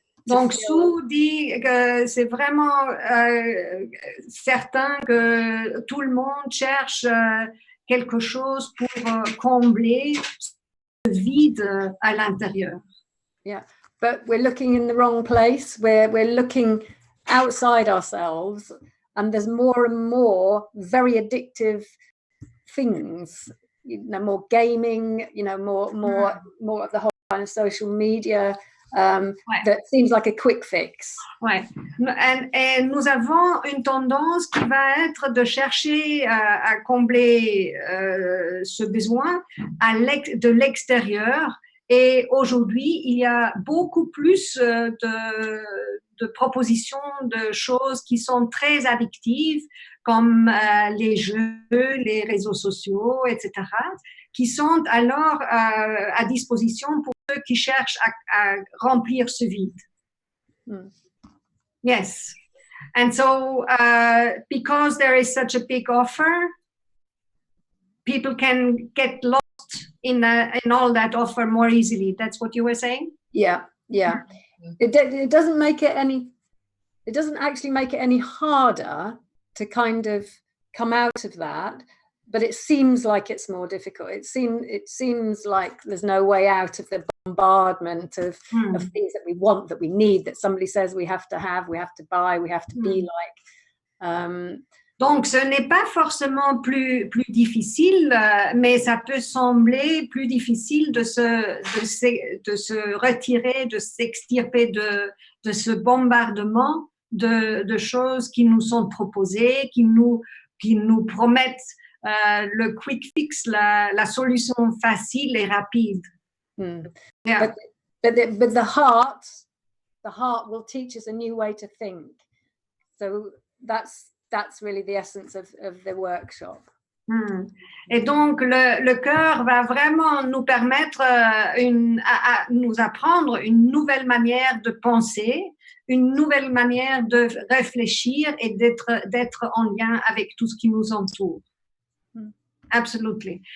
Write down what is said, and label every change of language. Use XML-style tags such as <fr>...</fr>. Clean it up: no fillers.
<fr>Donc, Sue dit que c'est vraiment certain que tout le monde cherche quelque chose pour combler ce vide à l'intérieur.</fr> <en>Yeah, but we're looking in the wrong place. We're looking outside ourselves, and there's more and more very addictive things. You know, more gaming. You know, more of the whole kind of social media. That seems like a quick fix. Ouais.</en> <fr>Et nous avons une tendance qui va être de chercher à combler ce besoin de l'extérieur. Et aujourd'hui, il y a beaucoup plus de propositions, de choses qui sont très addictives, comme les jeux, les réseaux sociaux, etc., qui sont alors à disposition pour ceux qui cherchent à remplir ce vide. Mm. Yes.</fr> <en>And so, because there is such a big offer, people can get lost in all that offer more easily. That's what you were saying? Yeah. It doesn't make it any. It doesn't actually make it any harder to kind of come out of that, but it seems like it's more difficult. It seems like there's no way out of the bombardment of things that we want, that we need, that somebody says we have to have, we have to buy, we have to be like.</en> <fr>Donc, ce n'est pas forcément plus difficile, mais ça peut sembler plus difficile de se retirer, de s'extirper de ce bombardement de choses qui nous sont proposées, qui nous promettent le</fr> <en>quick fix,</en> <fr>la solution facile et rapide. Yeah.</fr> <en>But the heart will teach us a new way to think. So that's really the essence of the workshop.</en> <fr>Et donc, le cœur va vraiment nous permettre à nous apprendre une nouvelle manière de penser, une nouvelle manière de réfléchir et d'être en lien avec tout ce qui nous entoure.</fr> <en>Absolutely.</en>